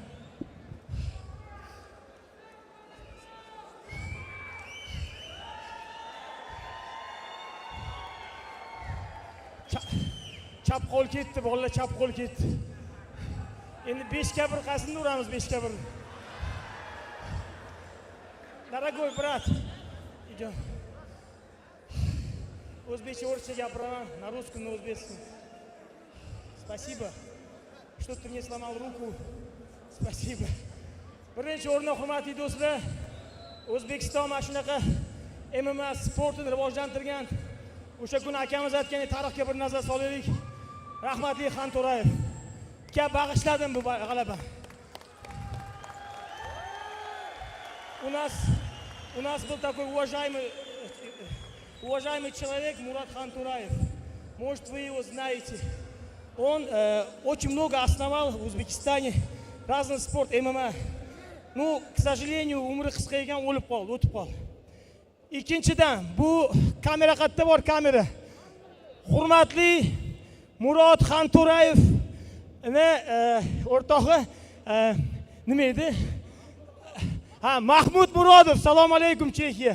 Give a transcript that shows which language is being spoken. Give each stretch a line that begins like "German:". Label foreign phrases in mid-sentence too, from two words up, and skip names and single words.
Uzbek: Chap qo'l ketdi, bolalar chap qo'l ketdi. Endi 5 ga 1 qasini uramiz, 5 ga 1.
Russian: Дорогой брат, идем.
Uzbek: O'zbekcha o'rtacha gapiraman,
Russian: на русском, на o'zbekском. Спасибо, что ты мне сломал руку. Спасибо.
Uzbek: Birinchi o'rinda hurmatli do'stlar, O'zbekiston mana shunaqa MMA sportini rivojlantirgan o'sha kuni akamiz aytgan tarixga bir nazar solaylik. Rahmatli Xan To'rayev ga bag'ishladim bu g'alaba.
Russian: У нас был такой уважаемый человек Мурат Хан Тураев. Может, вы его знаете. Он очень много основал в Узбекистане разный спорт ММА. Ну, к сожалению,
Uzbek: umri qisqa ekan o'lib qoldi, o'tib qoldi. Ikkinchidan, bu kamera qayerda bor kamera? Hurmatli Murod Xan To'rayev o'rtog'i nima edi? Ha, Mahmud Murodov, salom alaykum Chexiya.